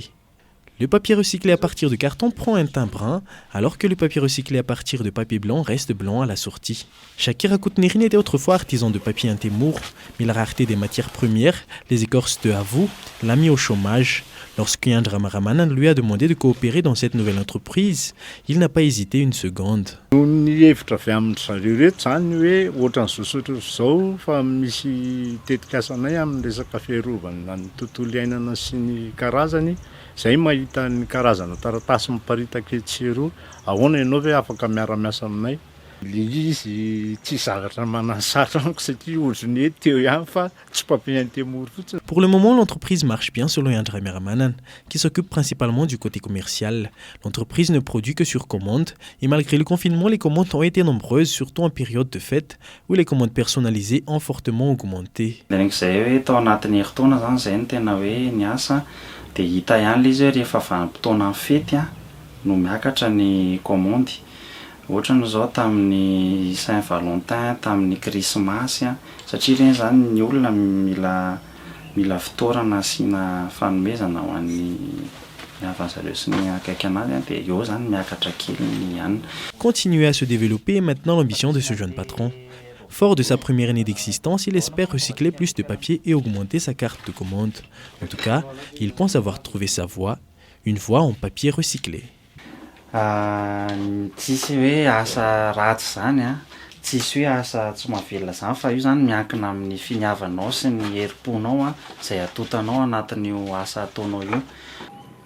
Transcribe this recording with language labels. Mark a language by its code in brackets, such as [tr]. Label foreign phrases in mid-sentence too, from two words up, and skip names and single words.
[fr] Le papier recyclé à partir de carton prend un teint brun, alors que le papier recyclé à partir de papier blanc reste blanc à la sortie. Shakir Rakoutnirine était autrefois artisan de papier intémour, mais la rareté des matières premières, les écorces de havou, l'a mis au chômage. Lorsque Yandra Maramanan lui a demandé de coopérer dans cette nouvelle entreprise, il n'a pas hésité une seconde. [mg] Zay mahita ny karazana taratasy miparitaka etsy roa ahoana ianao hoe afaka miara-miasa aminay le izy tsy zavatra manasatra amiko satria ohatrany hoe teo ihany fa tsy [fr] papier intémour [mg] fotsiny. [fr] Pour le moment, l'entreprise marche bien selon Yandra Meramanan, qui s'occupe principalement du côté commercial. L'entreprise ne produit que sur commande et malgré le confinement, les commandes ont été nombreuses, surtout en période de fête où les commandes personnalisées ont fortement augmenté. [mg] Dia hita ihany ilay izy hoe rehefa vanim-potoana amin'ny fety no miakatra ny komandy. Ohatra zao tamin'ny Saint-Valentin, tamin'ny Krismasy satria ireny zany ny olona mila fitoerana asiana fanomezana ho an'ny havan'zareo sy ny akaiky anazy dia eo zany miakatra kely ny ihany. [fr] Continuer à se développer est maintenant l'ambition de ce jeune patron. Fort de sa première année d'existence, il espère recycler plus de papier et augmenter sa carte de commande. En tout cas, il pense avoir trouvé sa voie, une voie en papier recyclé. [mg] Tsisy hoe asa ratsy zany tsisy hoe asa tsy mahavelona zany fa io zany miankina amin'ny finiavanao sy ny herim-ponao izay atotanao anatin'io asa ataonao io.